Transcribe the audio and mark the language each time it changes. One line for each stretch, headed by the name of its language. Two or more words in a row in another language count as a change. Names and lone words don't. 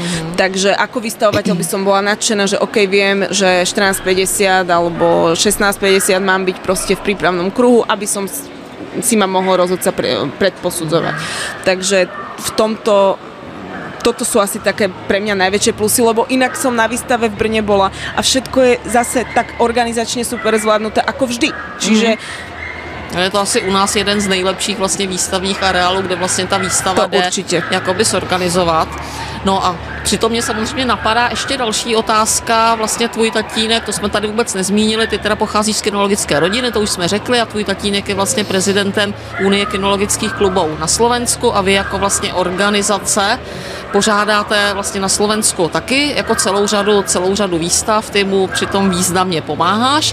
Slovak: Takže ako vystavovateľ by som bola nadšená, že OK, viem, že 14:50 alebo 16:50 mám byť proste v prípravnom kruhu, aby som si ma mohol rozhodca predposudzovať. Takže v toto sú asi také pre mňa najväčšie plusy, lebo inak som na výstave v Brne bola a všetko je zase tak organizačne super zvládnuté ako vždy. Čiže
Czech: je to asi u nás jeden z nejlepších vlastně výstavních areálů, kde vlastně ta výstava jde jakoby zorganizovat. No a přitom mě samozřejmě napadá ještě další otázka, vlastně tvůj tatínek, to jsme tady vůbec nezmínili, ty teda pocházíš z kinologické rodiny, to už jsme řekli, a tvůj tatínek je vlastně prezidentem Unie kinologických klubů na Slovensku a vy jako vlastně organizace pořádáte vlastně na Slovensku taky jako celou řadu výstav, ty mu přitom významně pomáháš.